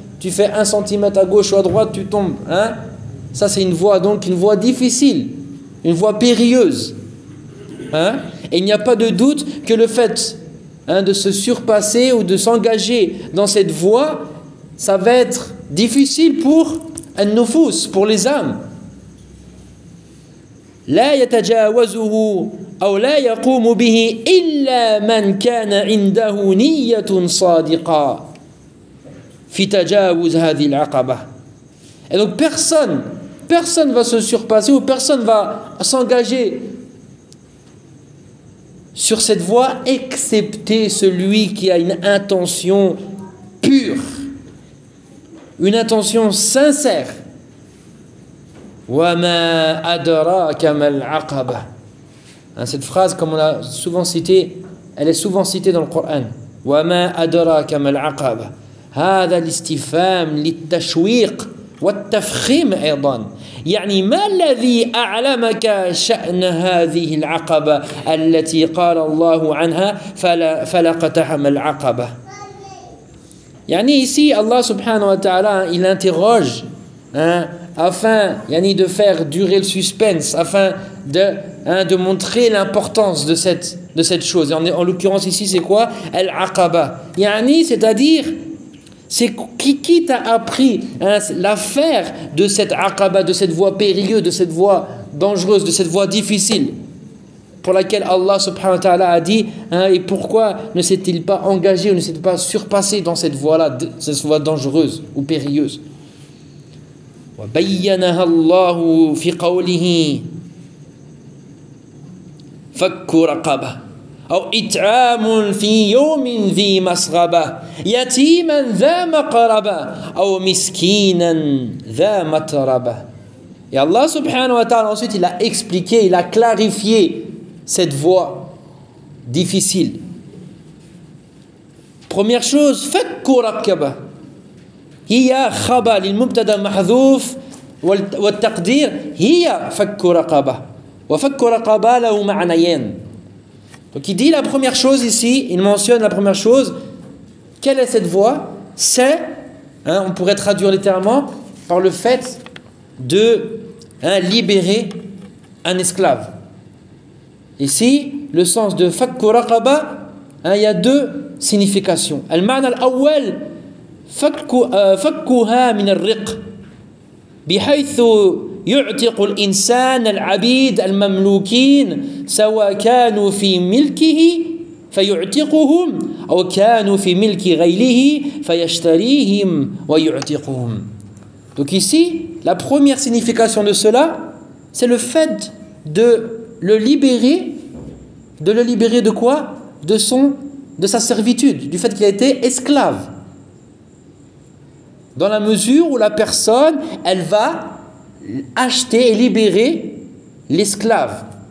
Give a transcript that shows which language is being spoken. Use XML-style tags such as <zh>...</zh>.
<fr>Tu fais un centimètre à gauche ou à droite, tu tombes. Hein? Ça, c'est une voie, donc une voie difficile, une voie périlleuse. Hein? Et il n'y a pas de doute que le fait de se surpasser ou de s'engager dans cette voie, ça va être difficile pour an-nufus, pour les âmes.</fr> <ar>لا يتجاوزه أو لا يقوم به إلا من كان عنده نية صادقة في تجاوز هذه العقبة.</ar> <fr>Et donc personne va se surpasser ou personne va s'engager sur cette voie excepté celui qui a une intention pure, une intention sincère.</fr> <ar>وَمَا أَدْرَاكَ مَا الْعَقَبَةُ.</ar> <fr>Cette phrase, comme on l'a souvent citée, elle est souvent citée dans le Coran.</fr> <ar>وَمَا أَدْرَاكَ مَا الْعَقَبَةُ. هَذَا الْاِسْتِفَامُ لِلْتَشْوِيقِ وَالْتَفْخِيمِ أَيْضًا. يعني ما الذي أعلمك شأن هذه العقبة التي قال الله عنها فلقتها ما العقبة.</ar> <fr>يعني ici, Allah subhanahu wa ta'ala, il interroge, afin yani de faire durer le suspense, afin de montrer l'importance de cette chose. Et en l'occurrence ici, c'est quoi? Al-Aqaba. Yani, c'est-à-dire, c'est qui t'a appris l'affaire de cette Aqaba, de cette voie périlleuse, de cette voie dangereuse, de cette voie difficile pour laquelle Allah subhanahu wa ta'ala a dit et pourquoi ne s'est-il pas engagé ou ne s'est-il pas surpassé dans cette voie-là, cette voie dangereuse ou périlleuse?</fr> <ar>وبينها الله في قوله فك رقبة أو إطعام في يوم ذي مسغبة يتيما ذا مقربة أو مسكينا ذا متربة.</ar> <fr>Et Allah subhanahu wa ta'ala ensuite il a expliqué, il a clarifié cette voie difficile. Première chose,</fr> <ar>فك رقبة هي خبر للمبتدا محذوف والتقدير هي فك رقبة وفك رقبة له معنيين.</ar> <fr>Donc il dit la première chose ici, il mentionne la première chose, quelle est cette voie? C'est, on pourrait traduire littéralement par le fait de libérer un esclave. Ici le sens de</fr> <ar>فك رقبة,</ar> <fr>il y a deux significations.</fr> <ar>Le معنى الأول فكها من الرق بحيث يعتق الإنسان العبيد المملوكين سواء كانوا في ملكه فيعتقهم أو كانوا في ملك غيره فيشتريهم ويعتقهم.</ar> <fr>Donc ici, la première signification de cela, c'est le fait de le libérer. De le libérer de quoi? De sa servitude, du fait qu'il a été esclave. Dans la mesure où la personne, elle va acheter et libérer l'esclave.</fr>